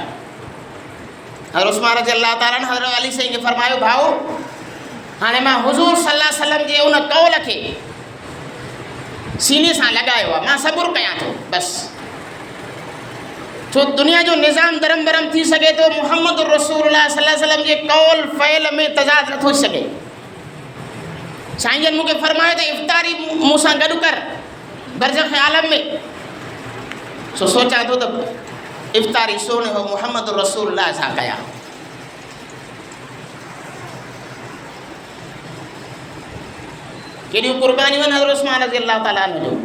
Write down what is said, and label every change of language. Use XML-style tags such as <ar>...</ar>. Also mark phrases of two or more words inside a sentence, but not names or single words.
<sd>हज़रत उस्मान</sd> <ar>رضي الله تعالى عنه</ar> <sd>हज़रत अली साईं खे फरमायो, भाउ हाणे मां हुज़ूर</sd> <ar>صلى الله عليه وسلم</ar> <sd>जे उन कौल खे सीने सां लॻायो आहे, मां सबुरु कयां थो बसि। छो दुनिया जो निज़ाम दरम बरम थी सघे थो, मुहम्मद रसूलुल्लाह</sd> <ar>صلى الله عليه وسلم</ar> <sd>जे कौल फ़इल में तज़ाद नथो थी सघे। साईं जन मूंखे फरमायो त इफ़्तारी मूंसां गॾु कर बरज़ख आलम में। सो सोचां थो त इफ़्तारी सोने हो मुहम्मद रसूलुल्लाह सां कयां। केॾियूं क़ुर्बानियूं आहिनि हज़रत उस्मान</sd> <ar>رضي الله تعالى عنه</ar> <sd>जो।</sd>